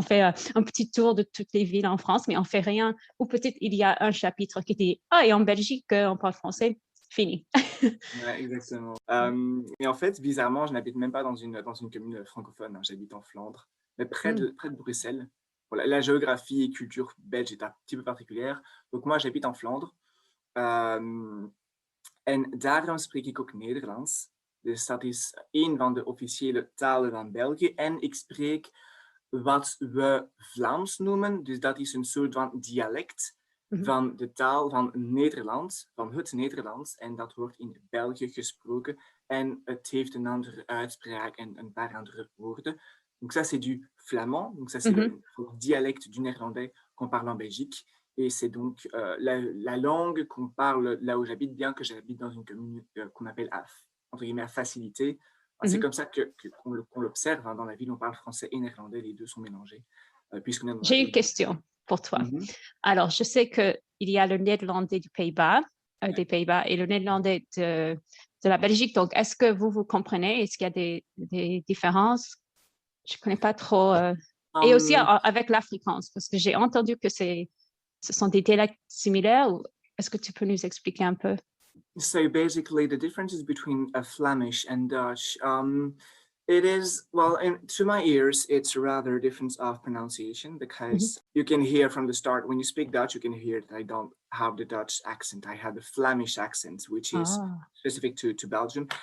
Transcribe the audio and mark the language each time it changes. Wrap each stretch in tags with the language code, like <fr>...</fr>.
<fr>On fait un petit tour de toutes les villes en France, mais on fait rien. Ou peut-être il y a un chapitre qui dit « Ah, et en Belgique, on parle français ». Fini. Ouais, exactement. Et en fait, bizarrement, je n'habite même pas dans une commune francophone. Hein. J'habite en Flandre, mais près de Bruxelles. Voilà, la géographie et culture belge est un petit peu particulière. Donc moi, j'habite en Flandre.</fr> <nl>En daarom spreek ik ook Nederlands. Dus dat is een van de officiële talen van België. En ik spreek wat we Vlaams noemen. Dus dat is een soort van dialect van de taal van Nederland, van het Nederlands. En dat wordt in België gesproken. En het heeft een andere uitspraak en een paar andere woorden.</nl> <fr>Donc ça, c'est du flamand. Donc ça, c'est le dialecte du néerlandais qu'on parle en Belgique. Et c'est donc la langue qu'on parle là où j'habite, bien que j'habite dans une commune qu'on appelle entre guillemets à facilité. C'est comme ça qu'on l'observe. Hein. Dans la ville, on parle français et néerlandais. Les deux sont mélangés. J'ai une question pour toi. Alors, je sais qu'il y a le néerlandais du Pays-Bas, des Pays-Bas et le néerlandais de la Belgique. Donc, est-ce que vous comprenez? Est-ce qu'il y a des différences? Je ne connais pas trop. Et aussi avec l'afrikaans, parce que j'ai entendu que ce sont des dialectes similaires. Est-ce que tu peux nous expliquer un peu?</fr> <en>So basically, the differences between Flemish and Dutch, it is, well, to my ears, it's a rather difference of pronunciation because you can hear from the start, when you speak Dutch, you can hear that I don't have the Dutch accent. I have the Flemish accent, which is specific to Belgium.</en>